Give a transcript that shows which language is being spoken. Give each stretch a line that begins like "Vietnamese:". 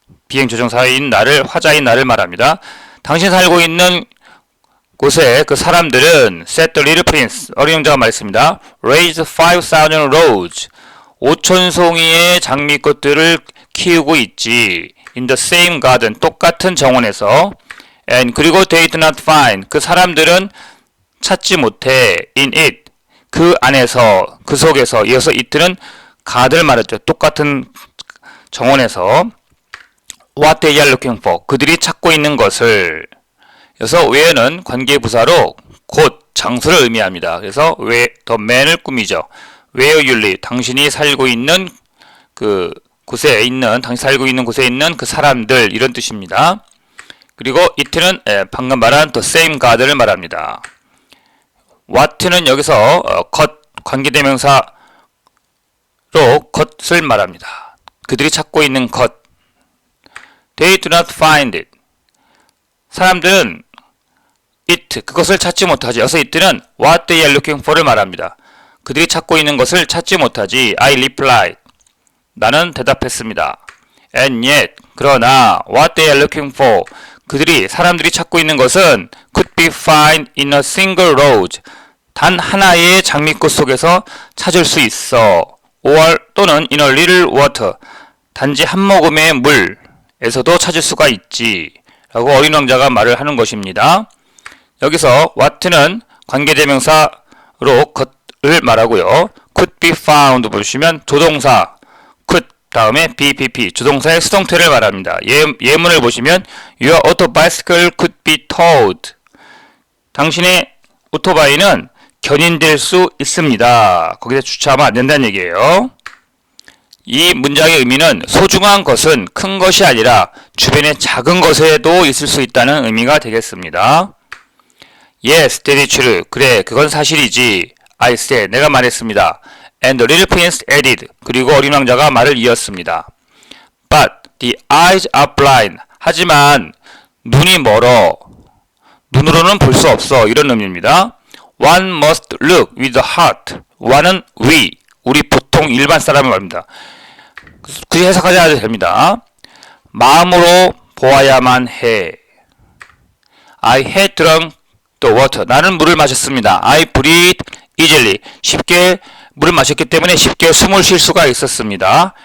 Korean: 비행조종사인 나를, 화자인 나를 말합니다. 당신이 살고 있는 곳에 그 사람들은
English: set the little prince,
Korean: 어린 왕자가 말했습니다.
English: raise 5,000 roses.
Korean: 5,000송이의 장미꽃들을 키우고 있지.
English: in the same garden, 똑같은 정원에서. and
Korean: 그리고
English: they do not find,
Korean: 그 사람들은 찾지 못해.
English: in it,
Korean: 그 안에서, 그 속에서. 이어서 it는 garden을 말했죠. 똑같은 정원에서.
English: what they are looking for,
Korean: 그들이 찾고 있는 것을. 그래서 where는 관계부사로 곳, 장소를 의미합니다. 그래서 where, the man을 꾸미죠.
English: where you live,
Korean: 당신이 살고 있는 그 곳에 있는, 당신이 살고 있는 곳에 있는 그 사람들, 이런 뜻입니다. 그리고 it는 방금 말한
English: the same garden
Korean: 을 말합니다. what는 여기서 것, 관계대명사로 것을 말합니다. 그들이 찾고 있는 것.
English: They do not find it.
Korean: 사람들은 it, 그것을 찾지 못하지. 여기서 it는
English: what they are looking for
Korean: 를 말합니다. 그들이 찾고 있는 것을 찾지 못하지.
English: I replied.
Korean: 나는 대답했습니다.
English: And yet,
Korean: 그러나
English: what they are looking for,
Korean: 사람들이 찾고 있는 것은
English: could be found in a single rose.
Korean: 단 하나의 장미꽃 속에서 찾을 수 있어.
English: or
Korean: 또는
English: in a little water.
Korean: 단지 한 모금의 물에서도 찾을 수가 있지. 라고 어린 왕자가 말을 하는 것입니다. 여기서 what는 관계대명사로 것을 말하고요.
English: could be found
Korean: 보시면 조동사 could 다음에 BPP 조동사의 수동태를 말합니다. 예문을 보시면
English: Your auto bicycle could be towed.
Korean: 당신의 오토바이는 견인될 수 있습니다. 거기서 주차하면 안 된다는 얘기예요. 이 문장의 의미는 소중한 것은 큰 것이 아니라 주변의 작은 것에도 있을 수 있다는 의미가 되겠습니다.
English: Yes, that is true.
Korean: 그래, 그건 사실이지.
English: I said,
Korean: 내가 말했습니다.
English: And the little prince added.
Korean: 그리고 어린 왕자가 말을 이었습니다.
English: But the eyes are blind.
Korean: 하지만 눈이 멀어. 눈으로는 볼 수 없어. 이런 의미입니다.
English: One must look with the heart.
Korean: one은 우리 보통 일반 사람을 말합니다. 굳이 해석하지 않아도 됩니다. 마음으로 보아야만 해.
English: I had drunk 또 water.
Korean: 나는 물을 마셨습니다.
English: I breathed easily.
Korean: 쉽게 물을 마셨기 때문에 쉽게 숨을 쉴 수가 있었습니다.